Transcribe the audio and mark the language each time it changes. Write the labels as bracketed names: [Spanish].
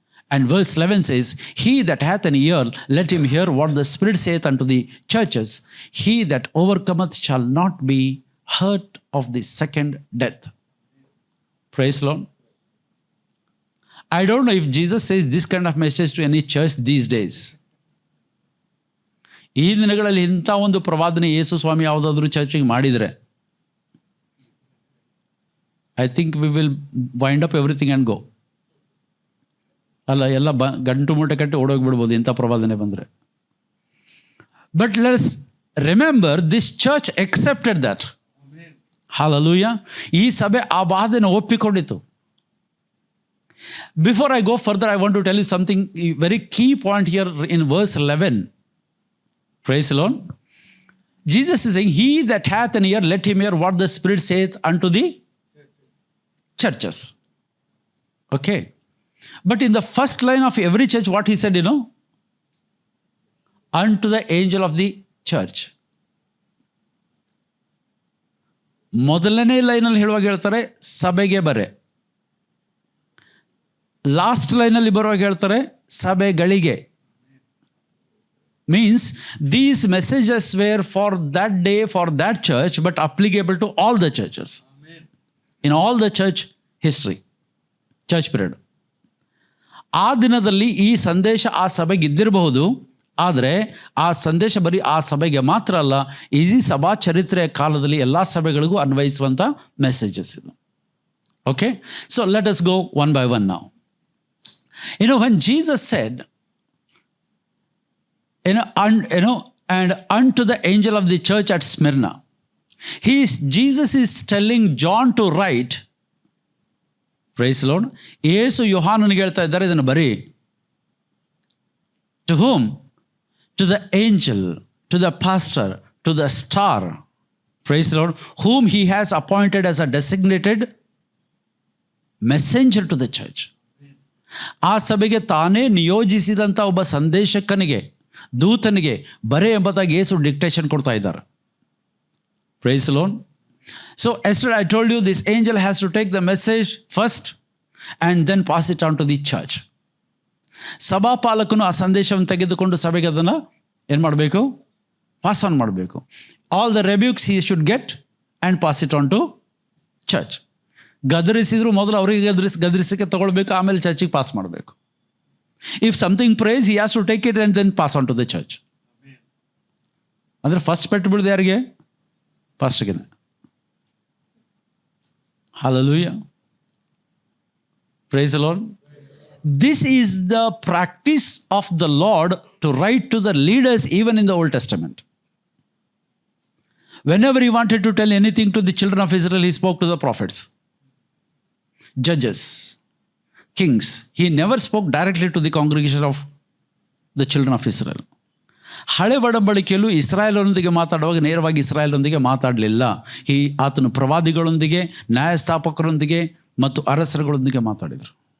[English] And verse 11 says, he that hath an ear, let him hear what the Spirit saith unto the churches. He that overcometh shall not be hurt of the second death. Praise the Lord. I don't know if Jesus says this kind of message to any church these days. [Kannada] ಈ ದಿನಗಳಲ್ಲಿ ಇಂಥ ಒಂದು ಪ್ರವಾದನೆ ಯೇಸು ಸ್ವಾಮಿ ಯಾವುದಾದ್ರೂ ಚರ್ಚಿಗೆ ಮಾಡಿದರೆ, [English] I think we will wind up everything and go. [Kannada] ಅಲ್ಲ, ಎಲ್ಲ ಗಂಟು ಮೂಟೆ ಕಟ್ಟಿ ಓಡೋಗ್ಬಿಡ್ಬೋದು ಇಂಥ ಪ್ರವಾದನೆ ಬಂದರೆ. [English] But let's remember this church accepted that. [Kannada] Hallelujah. ಈ ಸಭೆ ಆ ಬಾಧೆನ ಒಪ್ಪಿಕೊಂಡಿತು. [English] Before I go further, I want to tell you something, very key point here in verse 11. Praise the Lord. Jesus is saying, he that hath an ear, let him hear what the Spirit saith unto the churches. Okay. But in the first line of every church, what he said, unto the angel of the church. [Kannada] ಮೊದಲನೇ ಲೈನಲ್ಲಿ ಹೇಳುವಾಗ ಹೇಳ್ತಾರೆ ಸಭೆಗೆ ಬರೆ. Last ಲೈನಲ್ಲಿ ಬರುವಾಗ ಹೇಳ್ತಾರೆ ಸಭೆಗಳಿಗೆ. [English] Means these messages were for that day, for that church, but applicable to all the churches in all the church history, church period. [Kannada] ಆ ದಿನದಲ್ಲಿ ಈ ಸಂದೇಶ ಆ ಸಭೆಗೆ ಇದ್ದಿರಬಹುದು, ಆದರೆ ಆ ಸಂದೇಶ ಬರೀ ಆ ಸಭೆಗೆ ಮಾತ್ರ ಅಲ್ಲ, ಈ ಸಭಾ ಚರಿತ್ರೆಯ ಕಾಲದಲ್ಲಿ ಎಲ್ಲ ಸಭೆಗಳಿಗೂ ಅನ್ವಯಿಸುವಂಥ ಮೆಸೇಜಸ್ ಇದು. [English] okay, so let us go one by one [Kannada] ನಾವು. [English] When Jesus said, and unto the angel of the church at Smyrna, Jesus is telling John to write. Praise the Lord. [Kannada] ಯೇಸು ಯೋಹಾನನಿಗೆ ಹೇಳ್ತಾ ಇದ್ದಾರೆ, ಇದನ್ನು ಬರೀ. [English] To whom? To the angel, to the pastor, to the star. Praise the Lord. Whom he has appointed as a designated messenger to the church. [Kannada] ಆ ಸಭೆಗೆ ತಾನೇ ನಿಯೋಜಿಸಿದಂಥ ಒಬ್ಬ ಸಂದೇಶಕನಿಗೆ, ದೂತನಿಗೆ ಬರೆ ಎಂಬುದಾಗಿ ಯೇಸು ಡಿಕ್ಟೇಷನ್ ಕೊಡ್ತಾ ಇದ್ದಾರೆ. [English] Praise the Lord. So yesterday I told you this angel has to take the message first and then pass it on to the church. [Kannada] ಸಭಾಪಾಲಕನು ಆ ಸಂದೇಶವನ್ನು ತೆಗೆದುಕೊಂಡು ಸಭೆಗೆ ಅದನ್ನು ಏನು ಮಾಡಬೇಕು? ಪಾಸ್ ಆನ್ ಮಾಡಬೇಕು. [English] All the rebukes he should get and pass it on to church. [Kannada] ಗದರಿಸಿದ್ರು ಮೊದಲು ಅವರಿಗೆ ಗದರಿಸಕ್ಕೆ ತಗೊಳ್ಬೇಕು, ಆಮೇಲೆ ಚರ್ಚಿಗೆ ಪಾಸ್ ಮಾಡಬೇಕು. [English] If something praise he has to take it and then pass on to the church. [Kannada] ಅಂದರೆ ಫಸ್ಟ್ ಪೆಟ್ಟು ಬಿಡೋದು ಯಾರಿಗೆ? ಪಾಸ್ಟ್ಗೆ. [English] Hallelujah. Praise the Lord. This is the practice of the Lord to write to the leaders even in the Old Testament. Whenever he wanted to tell anything to the children of Israel, he spoke to the prophets, judges, kings. He never spoke directly to the congregation of the children of Israel. [Kannada] ಹಳೆ ಒಡಂಬಡಿಕೆಯಲ್ಲೂ ಇಸ್ರಾಯೇಲರೊಂದಿಗೆ ಮಾತಾಡುವಾಗ ನೇರವಾಗಿ ಇಸ್ರಾಯೇಲರೊಂದಿಗೆ ಮಾತಾಡಲಿಲ್ಲ. ಆತನು ಪ್ರವಾದಿಗಳೊಂದಿಗೆ, ನ್ಯಾಯಸ್ಥಾಪಕರೊಂದಿಗೆ ಮತ್ತು ಅರಸರುಗಳೊಂದಿಗೆ ಮಾತಾಡಿದರು.